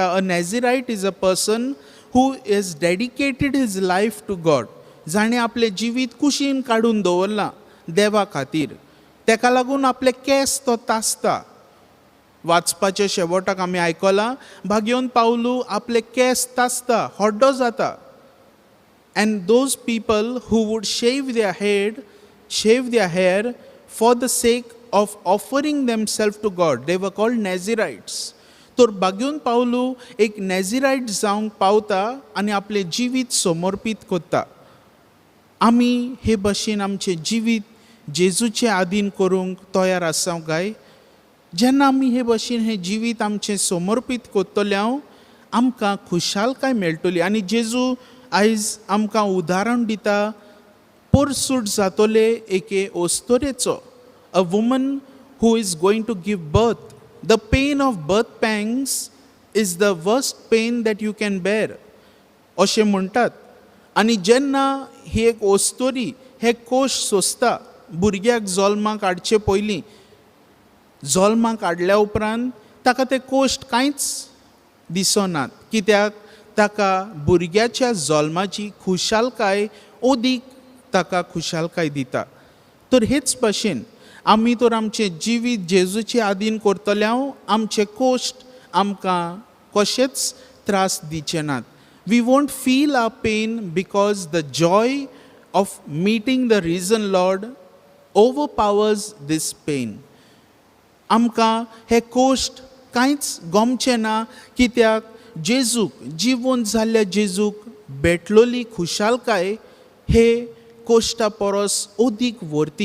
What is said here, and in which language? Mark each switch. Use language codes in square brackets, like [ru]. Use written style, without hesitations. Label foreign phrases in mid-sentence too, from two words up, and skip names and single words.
[en] a Nazirite is a person who is dedicated his life to God. [kok] जाणें आपलें जिवीत कुशीन काडून दवरलां देवा खातीर. तेका लागून आपले केंस तो तासता. वाचपाच्या शेवटाक आमी आयकलां, बागेवन पावलू आपले केंस तासता, हड्डो जाता. [en] And those people who would shave their hair for the sake of offering themselves to God, they were called Nazirites. [kok] तर बागेवन पावलू एक नॅझिरायट जावंक पावता आनी आपलें जिवीत समर्पीत करता. आमी हे भशेन आमचें जिवीत जेजूचे आदीन करूंक तयार आसां काय? जेन्ना आमी हे भशेन हे जिवीत आमचें समर्पीत कोत्तले हांव आमकां खुशालकाय मेळटली. आनी जेजू आयज आमकां उदाहरण दिता पोरसूट जातोले एके ओस्तोरेचो, [en] a woman who is going to give birth. the pain of birth pangs is the worst pain that you can bear [kok] अशें म्हणटात. आनी जेन्ना ही एक ओस्तोरी हे कोश सोंसता भुरग्याक जल्माक हाडचे पयलीं, जल्माक हाडल्या उपरांत ताका ते कोश्ट कांयच दिसनात, कित्याक ताका भुरग्याच्या जल्माची खुशालकाय ओदीक ताका खुशालकाय दिता. तर हेच भशेन आमी तर आमचें जिवीत जेजूचे आदीन करतले हांव आमचे कोश्ट आमकां कशेंच त्रास दिचे नात. [en] we won't feel our pain because the joy of meeting the risen Lord overpowers this pain. [kok] आमकां हे कोश्ट कांयच गमचे ना, कित्याक जेजूक, जिवंत जाल्ल्या जेजूक भेटलोली खुशालकाय हे कोश्टा परस ओदीक व्हरती.